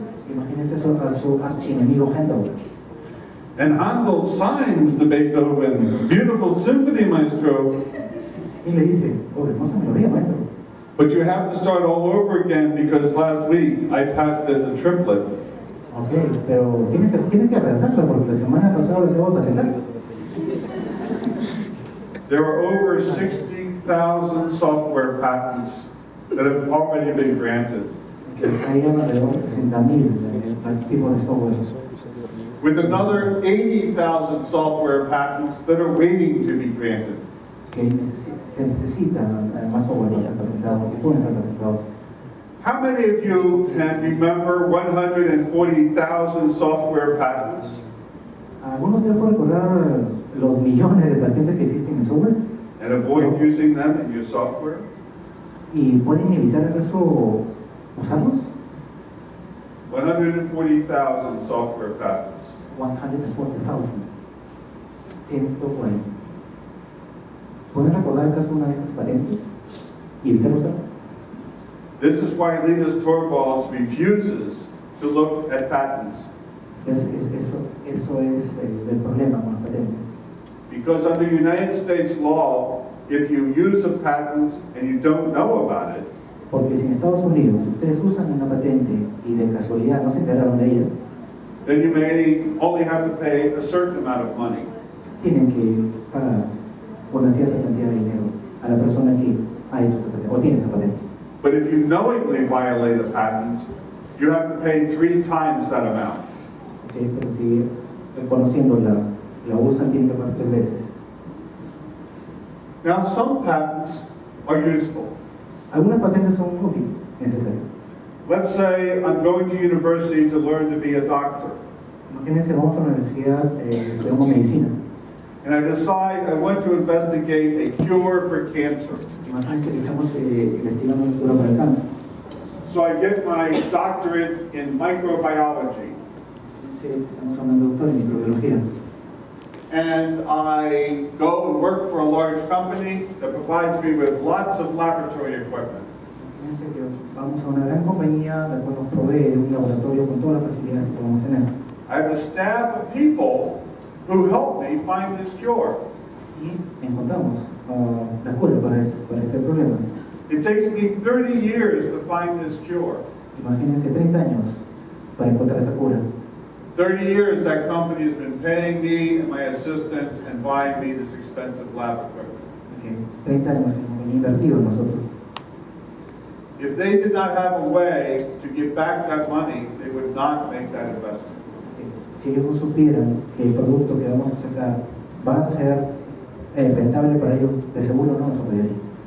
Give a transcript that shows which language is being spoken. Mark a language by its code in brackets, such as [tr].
[es] Imagínense a su archienemigo Handel. [en] And Handel signs the Beethoven, beautiful symphony, maestro. [es] Y le dice, oh, hermosa melodía, maestro. [en] But you have to start all over again because last week I passed the triplet. [es] Ok, pero tienes que relanzarlo porque la semana pasada lo acabo de patentar. [en] There are over 60,000 software patents that have already been granted, [es] Hay alrededor de 60.000 tipos de software. [en] with another 80,000 software patents that are waiting to be granted. [es] Que se necesitan más software para ser patentados, que pueden ser patentados. [en] How many of you can remember 140,000 software patents [es] ¿Algunos de ustedes pueden recordar los millones de patentes que existen en software? [en] and avoid using them in your software? [es] ¿Y pueden evitar acaso usarlos? [en] 140,000 software patents. [es] 140,000. 140. ¿Pueden recordar acaso una de esas patentes y evitar usarlas? [en] This is why Linus Torvalds refuses to look at patents, [es] Eso es el problema con las patentes. [en] because under United States law, if you use a patent and you don't know about it, [es] Porque si en Estados Unidos ustedes usan una patente y de casualidad no se enteraron de ella, [en] then you may only have to pay a certain amount of money. [es] tienen que pagar una cierta cantidad de dinero a la persona que ha hecho esa patente o tiene esa patente. [en] But if you knowingly violate a patent, you have to pay 3 times that amount. [es] ¿Ok? Pero si reconociéndola la usan, tienen que pagar 3 veces. [en] Now, some patents are useful. [es] Algunas patentes son útiles, necesarias. [en] Let's say I'm going to university to learn to be a doctor, [es] Imagínense, vamos a la universidad, estudiamos medicina. [en] and I decide I want to investigate a cure for cancer. [es] Imagínense que estamos investigando una cura para el cáncer. [en] So I get my doctorate in microbiology, [es] Estamos hablando de microbiología. [en] and I go and work for a large company that provides me with lots of laboratory equipment. [es] Fíjense que vamos a una gran compañía la cual nos provee de un laboratorio con todas las facilidades que podemos tener. [en] I have a staff of people who help me find this cure. [es] Y encontramos la cura para este problema. [en] It takes me 30 years to find this cure. [es] Imagínense 30 años para encontrar esa cura. [en] 30 years that company has been paying me and my assistants and buying me this expensive lab equipment. Okay. [es] 30 años que nos venía invertido en nosotros. [en] If they did not have a way to get back that money, they would not make that investment. [es] Si ellos no supieran que el producto que vamos a sacar va a ser rentable para ellos, de seguro no nos apoyarían.